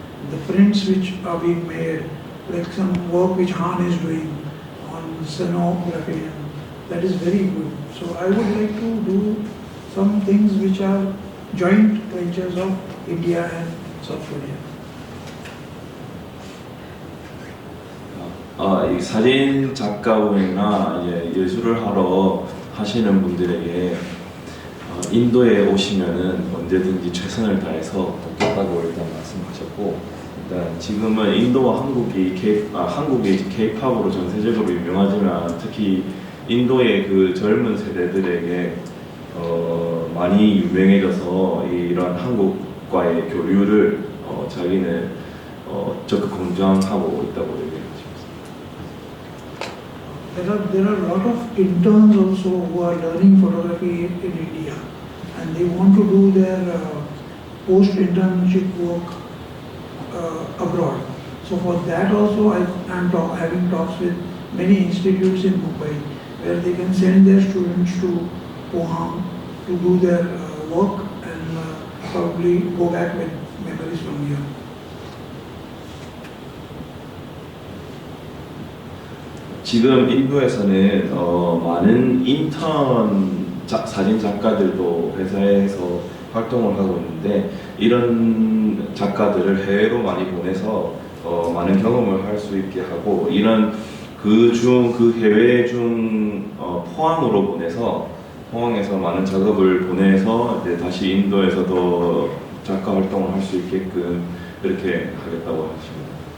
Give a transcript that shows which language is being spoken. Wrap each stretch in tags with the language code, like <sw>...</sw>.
<en>The prints which are being made, like some work which Han is doing on scenography, that is very good. So I would like to do some things which are joint ventures of India and South Korea.</en> <ko>이 사진 작가분이나 예술을 하러 하시는 분들에게 인도에 오시면은 언제든지 최선을 다해서 돕겠다고 일단 말씀하셨고, 일단 지금은 인도와 한국이 K-팝으로 전 세계적으로 유명하지만 특히 인도의 그 젊은 세대들에게 많이 유명해져서 이런 한국과의 교류를 자기는 적극 권장하고 있다고 얘기해 주셨습니다.</ko> <en>There are a lot of interns also who are learning photography in India, and they want to do their post-internship work abroad. So for that also I am having talks with many institutes in Mumbai where they can send their students to Pohang to do their work and probably go back with memories from here.</en> <ko>지금 인도에서는 많은 인턴 사진 작가들도 회사에서 활동을 하고 있는데 이런 작가들을 해외로 많이 보내서 많은 경험을 할 수 있게 하고 이런 그 해외 중 포항으로 보내서 포항에서 많은 작업을 보내서 이제 다시 인도에서도 작가 활동을 할 수 있게끔 그렇게 하겠다고 하십니다.</ko>